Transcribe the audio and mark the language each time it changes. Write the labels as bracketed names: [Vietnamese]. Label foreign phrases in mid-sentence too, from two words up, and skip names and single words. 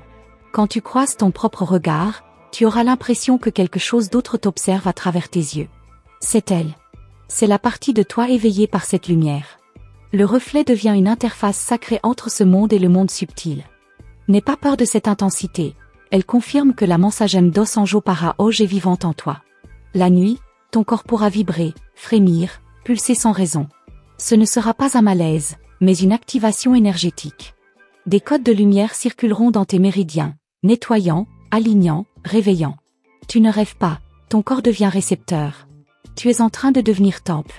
[French] Quand tu croises ton propre regard, tu auras l'impression que quelque chose d'autre t'observe à travers tes yeux. C'est elle. C'est la partie de toi éveillée par cette lumière. Le reflet devient une interface sacrée entre ce monde et le monde subtil. N'aie pas peur de cette intensité. Elle confirme que la mensagem dos anjo para hoje est vivante en toi. La nuit, ton corps pourra vibrer, frémir, pulser sans raison. Ce ne sera pas un malaise, mais une activation énergétique. Des codes de lumière circuleront dans tes méridiens, nettoyant, alignant, réveillant. Tu ne rêves pas, ton corps devient récepteur. Tu es en train de devenir temple.